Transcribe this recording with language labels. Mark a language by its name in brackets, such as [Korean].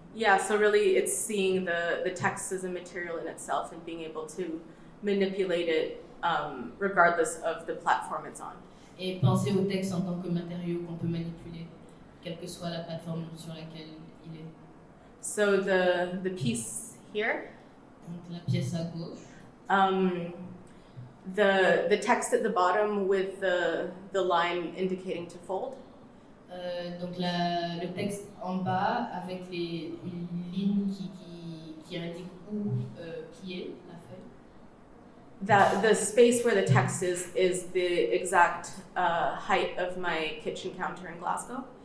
[English] Yeah, so really it's seeing the text as a material in itself and being able to manipulate it regardless of the platform it's on. [French] Et penser au texte en tant que matériau qu'on peut manipuler, quelle que soit la plateforme sur laquelle il est. [English] So the piece here. [French] Donc la pièce à gauche. [English] The text at the bottom with the line indicating to fold. [French] Donc le texte en bas avec une ligne qui indique où plier la feuille. [English] The space where the text is the exact height of my kitchen counter in Glasgow.